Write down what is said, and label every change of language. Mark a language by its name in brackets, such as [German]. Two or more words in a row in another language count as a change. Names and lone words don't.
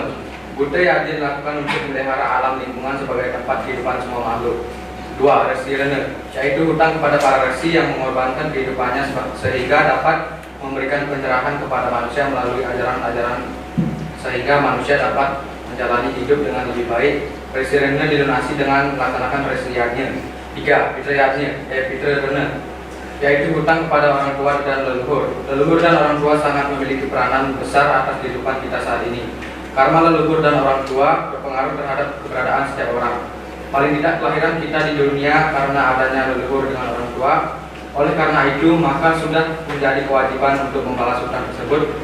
[Indonesian] Buddha yajna dilakukan untuk memelihara alam lingkungan sebagai tempat kehidupan semua makhluk. 2. Resi Rene yaitu hutang kepada para resi yang mengorbankan kehidupannya sehingga dapat memberikan pencerahan kepada manusia melalui ajaran-ajaran sehingga manusia dapat menjalani hidup dengan lebih baik. Resi Rene dilunasi dengan melaksanakan resi yajna. 3. Pitra yajna Pitra Rene yaitu hutang kepada orang tua dan leluhur. Leluhur dan orang tua sangat memiliki peranan besar atas kehidupan kita saat ini. Karma leluhur dan orang tua berpengaruh terhadap keberadaan setiap orang. Paling tidak kelahiran kita di dunia karena adanya leluhur dengan orang tua. Oleh karena itu, maka sudah menjadi kewajiban untuk membalas hutang tersebut.